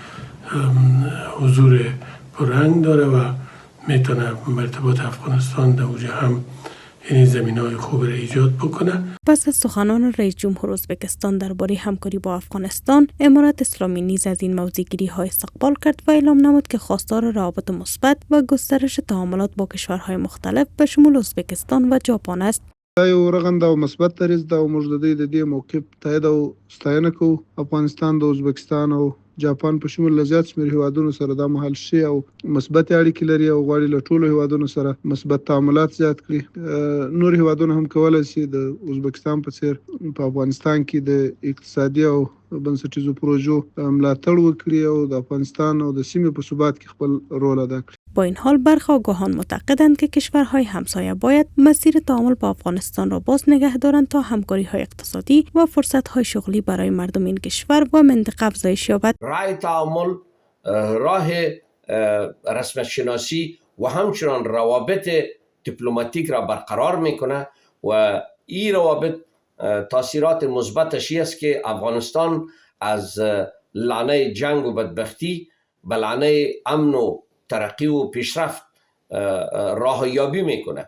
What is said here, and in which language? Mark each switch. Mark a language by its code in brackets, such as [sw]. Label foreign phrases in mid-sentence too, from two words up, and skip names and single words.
[fa] حضور پررنگ داره و میتونه مرتبات افغانستان در اوج هم این زمینه‌های خوب را ایجاد بکنه. پس از سخنان رئیس جمهور ازبکستان درباره همکاری با افغانستان، امارت اسلامی نیز از این موضوع‌گیری‌ها استقبال کرد و اعلام نمود که خواستار روابط مثبت و گسترش تعاملات با کشورهای مختلف به شمول ازبکستان و ژاپن است. [ps] دا یو رغنده او مثبت دریځ ده او موږ د دې موقف تایید او ستاینه کوو. افغانستان د ازبکستان او جاپان په شمول له زیات شمېر هیوادونو سره دا مهال شي او مثبت اړیکې لري او غواړي له ټولو هیوادونو سره مثبت تعاملات زیات کړي. نور هیوادونه هم کولی شي د ازبکستان په څیر په افغانستان کې د اقتصادي او بنسټیزو پروژو ملاتړ وکړي او د افغانستان او د سیمې په ثبات کې خپل رول ادا کړي. [fa] با این حال برخی آگاهان معتقدند که کشورهای همسایه باید مسیر تعامل با افغانستان را باز نگه دارند تا همکاری‌های اقتصادی و فرصت‌های شغلی برای مردم این کشور و منطقه افزایش یابد. راه تعامل، راه رسمیت شناسی و همچنان روابط دیپلماتیک را برقرار میکنه و این روابط تاثیرات مثبتش است که افغانستان از لعنه جنگ و بدبختی به لعنه امن و ترقی و پیشرفت راه یابی میکنه.